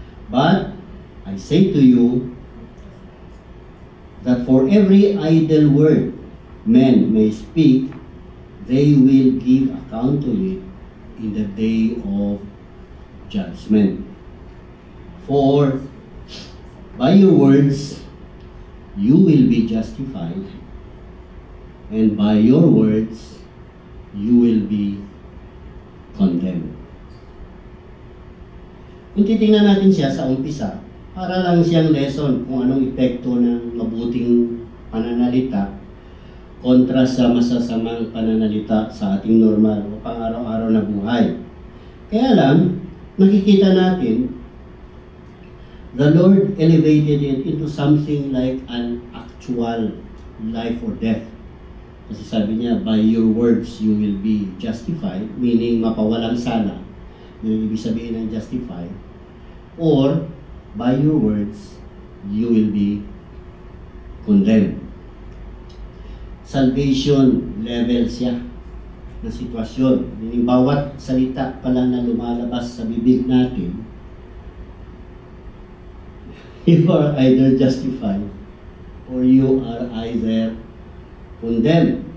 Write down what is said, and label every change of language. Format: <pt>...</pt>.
<en>But I say to you that for every idle word men may speak, they will give account to it in the day of judgment. For by your words you will be justified, and by your words you will be condemned.</en> <tl>Kung titingnan natin siya sa umpisa, para lang siyang lesson kung anong epekto ng mabuting pananalita kontra sa masasamang pananalita sa ating normal o pang-araw-araw na buhay. Kaya lang, nakikita natin,</tl> <en>the Lord elevated it into something like an actual life or death.</en> <tl>Kasi sabi niya,</tl> <en>by your words you will be justified, meaning</en> <tl>mapawalang sala, yung ibig sabihin ng</tl> <en>justified, or by your words you will be condemned.</en> <tl>Salvation level siya na sitwasyon.</tl> <en>Meaning</en> <tl>bawat salita pala na lumalabas sa bibig natin,</tl> <en>you are either justified or you are either condemned.</en>